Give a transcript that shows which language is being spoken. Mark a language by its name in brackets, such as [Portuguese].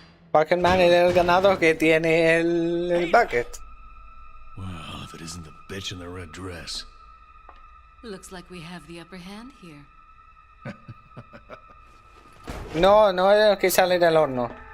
[Spanish] Bucket Man es el ganado que tiene el bucket. [English] Well, if it isn't the bitch in the red dress. Looks like we have the upper hand here. [Spanish] No, no es el que sale del horno.